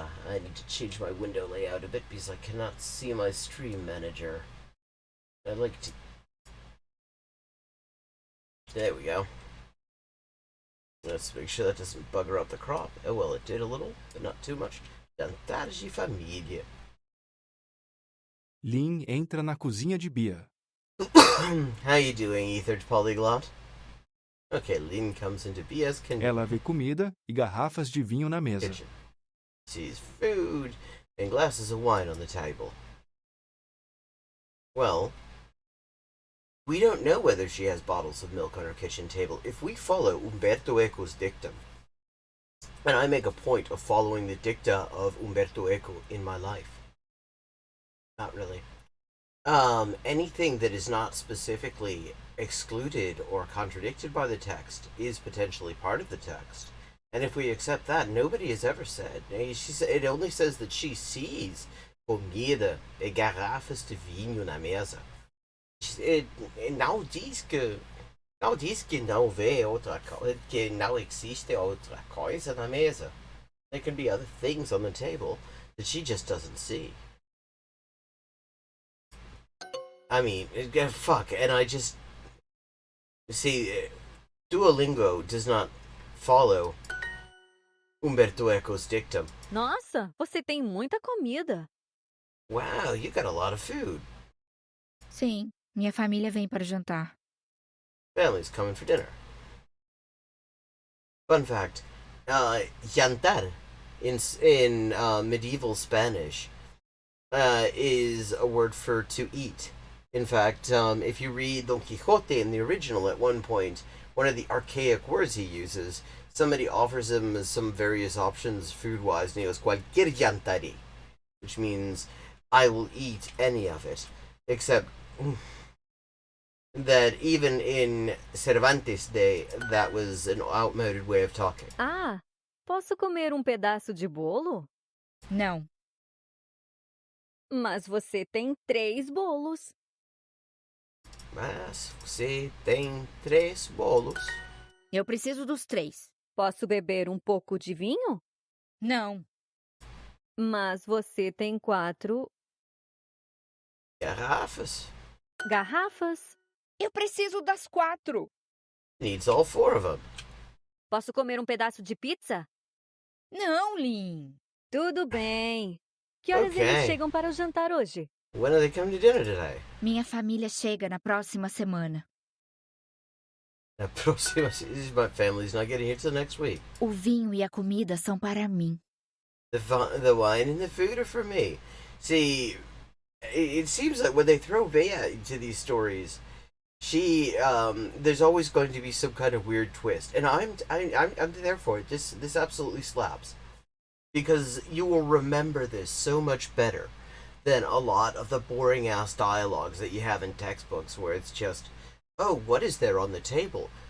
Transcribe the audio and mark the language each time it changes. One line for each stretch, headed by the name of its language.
English: I need to change my window layout a bit because I cannot see my stream manager. I'd like to... There we go. Let's make sure that doesn't bugger up the crop. Oh well, it did a little, but not too much.
Portuguese: Jantar de família. Lin entra na cozinha de Bia.
English: How you doing, Ethered Polyglot? Okay, Lin comes into Bia's
Portuguese: Ela vê comida e garrafas de vinho na mesa.
English: kitchen. Sees food and glasses of wine on the table. Well, we don't know whether she has bottles of milk on her kitchen table. If we follow Umberto Eco's dictum, and I make a point of following the dicta of Umberto Eco in my life. Not really. Anything that is not specifically excluded or contradicted by the text is potentially part of the text. And if we accept that, nobody has ever said. It only says that she sees
Portuguese: comida e garrafas de vinho na mesa. Não diz que não vê outra coisa, que não existe outra coisa na mesa.
English: There can be other things on the table that she just doesn't see. I mean, fuck, and I just... See, Duolingo does not follow Umberto Eco's dictum.
Portuguese: Nossa, você tem muita comida.
English: Wow, you got a lot of food.
Portuguese: Sim, minha família vem para jantar.
English: Family's coming for dinner. Fun fact, jantar in medieval Spanish is a word for to eat. In fact, if you read Don Quixote in the original, at one point, one of the archaic words he uses, somebody offers him some various options food-wise, and he goes,
Spanish: cualquier jantaré,
English: which means, I will eat any of it, except that even in Cervantes' day, that was an outmoded way of talking.
Portuguese: Ah, posso comer um pedaço de bolo? Não, Mas você tem 3 bolos. Mas você tem 3 bolos. eu preciso dos 3. Posso beber um pouco de vinho? Não, Mas você tem 4 Garrafas. garrafas. eu preciso das 4.
English: Needs all 4 of them.
Portuguese: Posso comer um pedaço de pizza? Não, Lin. Tudo bem. Que horas eles
English: Okay.
Portuguese: chegam para o jantar hoje?
English: When are they coming to dinner today?
Portuguese: Minha família chega na próxima semana.
English: My family's not getting here till next week.
Portuguese: O vinho e a comida são para mim.
English: The wine and the food are for me. See, it seems like when they throw Bea into these stories, there's always going to be some kind of weird twist, and I'm there for it. This absolutely slaps, because you will remember this so much better than a lot of the boring ass dialogues that you have in textbooks, where it's just, oh, what is there on the table?